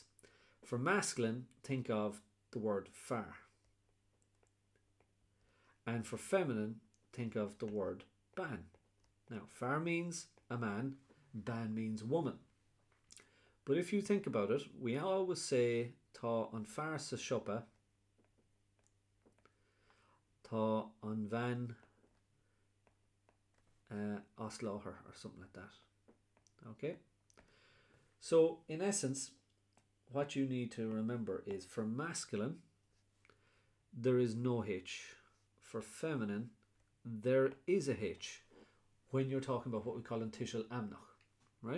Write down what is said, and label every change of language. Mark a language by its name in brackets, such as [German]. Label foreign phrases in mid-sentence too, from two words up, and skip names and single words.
[English] For masculine, think of the word far. And for feminine, think of the word ban. Now, far means a man, ban means woman. But if you think about it, we always say [Irish] tá an fear sa siopa, tá an bhean as láthair, [English] or something like that. Okay? So, in essence, what you need to remember is for masculine, there is no H. For feminine, there is a H when you're talking about what we call [Irish] an tishal amnach, [English] right?